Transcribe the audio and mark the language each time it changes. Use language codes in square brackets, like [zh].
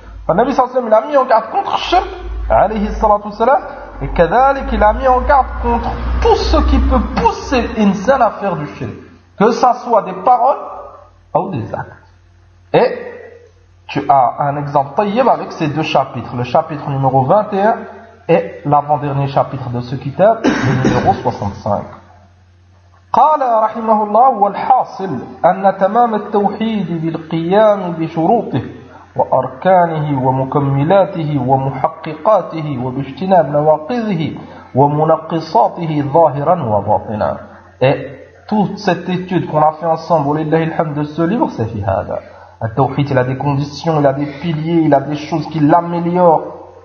[fr] Le Nabi sallallahu alayhi wa sallam, il a mis en garde contre shirk, alayhi sallatu sallam, et kadhalik, il a mis en garde contre tout ce qui peut pousser l'insan à faire du shirk. Que ça soit des paroles ou des actes. Et tu as un exemple tayyib avec ces deux chapitres. Le chapitre numéro 21 et l'avant-dernier chapitre de ce kitab, le numéro 65. [ar] قال رحمه الله والحاصل أن تمام التوحيد بالقيام بشروطه وأركانه ومكملاته ومحققاته وباجتناب نواقضه ومنقصاته ظاهرا وباطنا. [fr] Et toute cette étude qu'on a fait ensemble, [ar] وَلِلَّهِ الْحَمْدُ [fr] de ce livre, c'est [ar] في هذا. [fr] Le tawhid, il a des conditions, il a des piliers, il a des choses qui l'améliorent.